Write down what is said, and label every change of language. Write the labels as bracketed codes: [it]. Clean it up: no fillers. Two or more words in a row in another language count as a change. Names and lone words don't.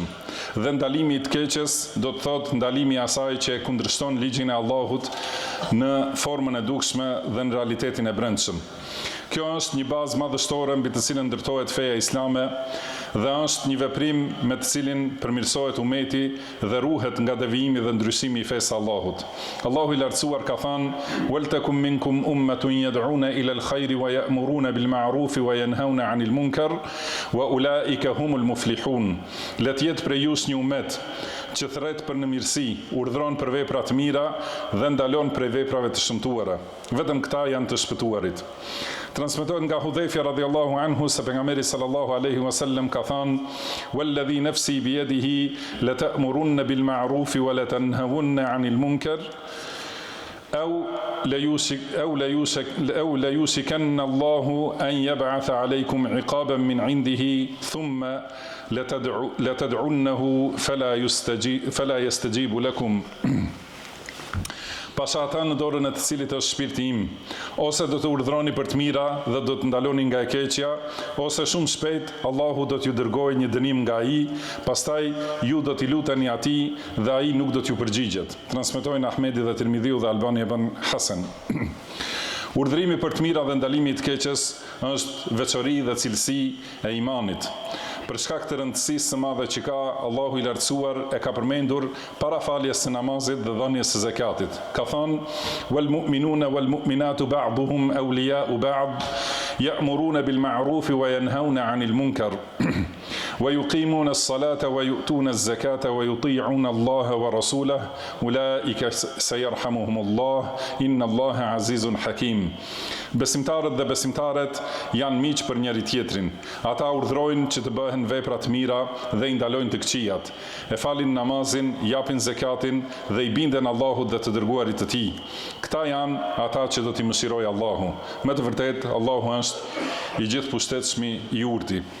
[sq] Dhe ndalimi i të keqes do të thotë ndalimi i asaj që e kundërshton ligjin e Allahut në formën e dukshme dhe në realitetin e brendshëm. Kjo është një bazë madhështore mbi të cilën ndërtohet feja islame dhe është një veprim me të cilin përmirësohet umeti dhe ruhet nga devijimi dhe ndryshimi i fesë Allahut. [ar] Allahu i lartësuar ka thënë: "ولتكن منكم أمة يدعون إلى الخير ويأمرون بالمعروف وينهون عن المنكر وأولئك هم المفلحون." [sq] Le të jetë prej jush një umet që thret për në mirësi, urdhron për vepra të mira dhe ndalon prej veprave të shëmtuara. Vetëm këta janë të shpëtuarit. Transmetohet nga Hudhaifja [ar] رضي الله عنه [sq] se pejgamberi [ar] صلى الله عليه وسلم [sq] ka thënë: [ar] "والذي نفسي بيده لتأمرن بالمعروف ولتنهون عن المنكر أو لا يوشكن الله أن يبعث عليكم عقابا من عنده ثم لتدعنه فلا يستجيب لكم." [sq] pasha ata në dorën e të cilit është shpirti im, ose do të urdhroni për të mira dhe do të ndaloni nga e keqja, ose shumë shpejt Allahu do t'ju dërgojë një dënim nga ai, pastaj ju do t'i luteni atij dhe ai nuk do t'ju përgjigjet. Transmetojnë Ahmedi dhe Tirmidhiu dhe Albani ibn Hasan. Urdhrimi për të mira dhe ndalimi i të keqes është veçori dhe cilësi e imanit. Për shkak të rëndësisë së madhe që ka, Allahu i lartësuar e ka përmendur para faljes së namazit dhe dhënies së zakatit. Ka thënë: [ar] "والمؤمنون والمؤمنات بعضهم أولياء بعض يأمرون بالمعروف وينهون عن المنكر ويقيمون الصلاة ويؤتون الزكاة ويطيعون الله ورسوله أولئك سيرحمهم الله إن الله عزيز حكيم." [sq] Besimtarët dhe besimtaret janë miq për njëri tjetrin. Ata urdhrojnë që të bëhen vepra të mira dhe i ndalojnë të këqijat. E falin namazin, japin zakatin dhe i binden Allahut dhe të dërguarit të tij. Këta janë ata që do t'i mëshirojë Allahu. Me të vërtetë, Allahu është i gjithëpushtetshëm i urti.